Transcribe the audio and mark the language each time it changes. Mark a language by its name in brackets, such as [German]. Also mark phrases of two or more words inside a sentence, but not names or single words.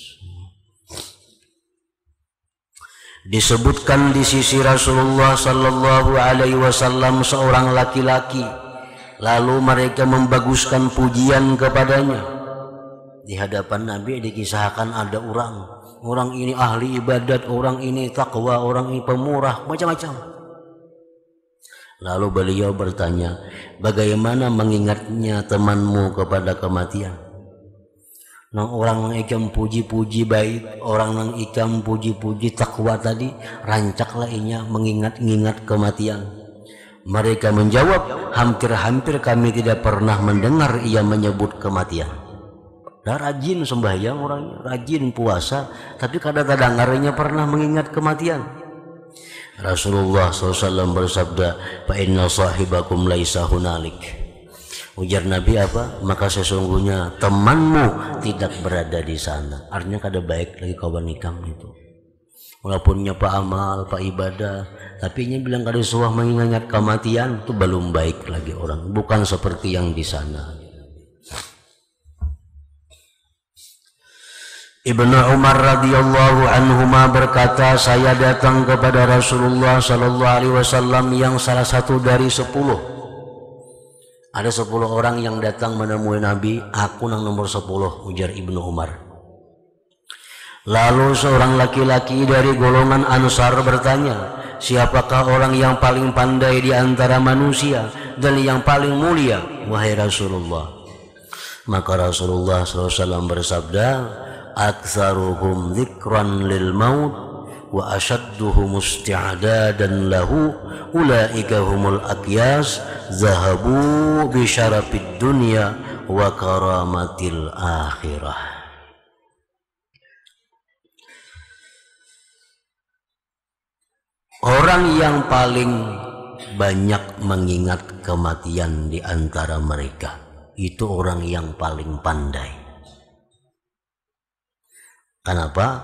[Indonesian] Disebutkan di sisi Rasulullah [Arabic] صلى الله عليه وسلم [Indonesian] seorang laki-laki, lalu mereka membaguskan pujian kepadanya. Di hadapan Nabi dikisahkan ada orang ini ahli ibadat, orang ini takwa, orang ini pemurah, macam-macam. Lalu beliau bertanya, bagaimana mengingatnya temanmu kepada kematian? [Banjar] Nang orang nang ikam puji-puji baik, orang nang ikam puji-puji takwa tadi, rancaklah inya mengingat-ingat kematian. [Indonesian] Mereka menjawab, hampir-hampir kami tidak pernah mendengar ia menyebut kematian. [Banjar] Dah rajin sembahyang orangnya, rajin puasa, tapi kadang-kadang ngarinya pernah mengingat kematian. [Indonesian] Rasulullah SAW bersabda, [Arabic] "فإن صاحبكم ليس هنالك." [Banjar] Ujar Nabi apa? [Indonesian] Maka sesungguhnya temanmu tidak berada di sana. [Banjar] Artinya kada baik lagi kawan nikam itu. Walaupun nyapa amal, pak ibadah, tapi ini bilang kada suah mengingat kematian, itu belum baik lagi orang. [Indonesian] Bukan seperti yang di sana. Ibnu Umar [Arabic] رضي الله عنهما [Indonesian] berkata, saya datang kepada Rasulullah [Arabic] صلى الله عليه وسلم [Indonesian] yang salah satu dari 10. [Banjar] Ada 10 orang yang datang menemui Nabi, aku nang nomor 10, ujar Ibnu Umar. [Indonesian] Lalu seorang laki-laki dari golongan Ansar bertanya, siapakah orang yang paling pandai di antara manusia dan yang paling mulia, wahai Rasulullah? Maka Rasulullah SAW bersabda, [Arabic] أكثرهم ذكرا للموت وأشدهم استعدادا له أولئك هم الأكيس ذهبوا بشرف الدنيا وكرامة الآخرة. [Indonesian] Orang yang paling banyak mengingat kematian di antara mereka itu orang yang paling pandai. Kenapa?